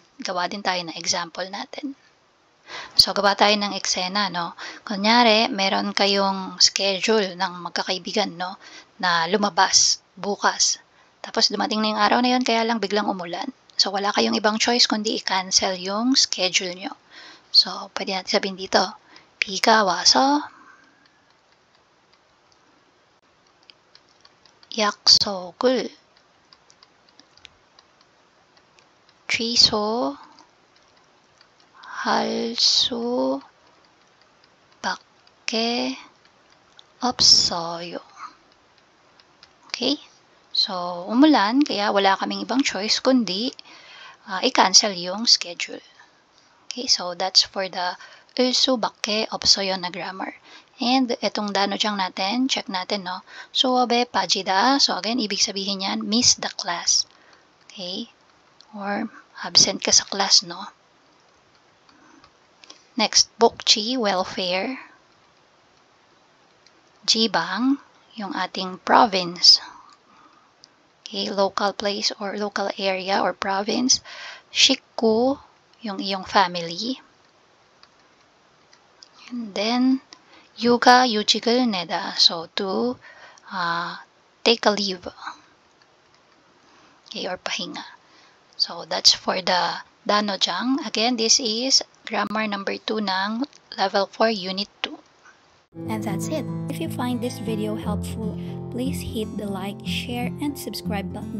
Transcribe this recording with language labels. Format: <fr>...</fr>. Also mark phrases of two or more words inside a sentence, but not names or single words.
<tl>Gawa din tayo ng example natin. So, gawa tayo ng eksena, no? Kunyari, meron kayong schedule ng magkakaibigan, no? Na lumabas bukas. Tapos, dumating na yung araw na yun, kaya lang biglang umulan. So, wala kayong ibang choice kundi i-cancel yung schedule nyo. So, pwede natin sabihin dito,</tl> <ko>비가 와서 약속을 취소할 수밖에 없어요.</ko> <tl>Okay? So, umulan, kaya wala kaming ibang choice kundi i-cancel yung schedule.</tl> <en>Okay, so that's for the</en> <ko>을 수밖에 없어요</ko> <en>na grammar.</en> <tl>And etong danojang natin, check natin, no?</tl> <ko>수업에 빠지다.</ko> <tl>So again, ibig sabihin yan,</tl> <en>miss the class.</en> <tl>Okay? Or absent ka sa class, no?</tl> <en>Next, 복지, welfare.</en> <tl>Jibang, yung ating province.</tl> <en>Okay, local place or local area or province.</en> <tl>Shikku, yung iyong family.</tl> <en>And then,</en> <ko>yuga 유직을 내다.</ko> <en>So, to take a leave.</en> <tl>Okay, or pahinga.</tl> <en>So, that's for the danojang. Again, this is grammar number 2 ng level 4 unit 2. And that's it. If you find this video helpful, please hit the like, share, and subscribe button.</en>